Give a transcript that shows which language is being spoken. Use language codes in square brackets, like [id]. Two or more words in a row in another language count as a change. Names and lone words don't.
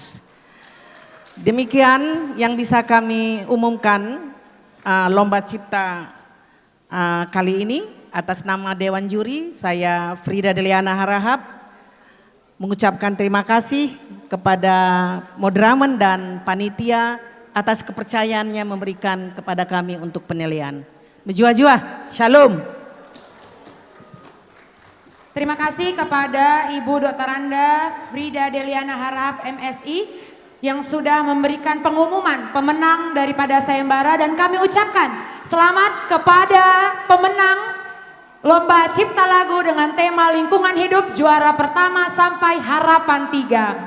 [id] Demikian yang bisa kami umumkan lomba cipta kali ini. Atas nama Dewan Juri, saya Frida Deliana Harahap mengucapkan terima kasih kepada moderamen dan panitia atas kepercayaannya memberikan kepada kami untuk penilaian. Berjuah-juah, shalom. Terima kasih kepada Ibu Dr. Anda Frida Deliana Harahap MSI yang sudah memberikan pengumuman pemenang daripada sayembara, dan kami ucapkan selamat kepada pemenang Lomba Cipta Lagu dengan tema Lingkungan Hidup juara pertama sampai harapan 3.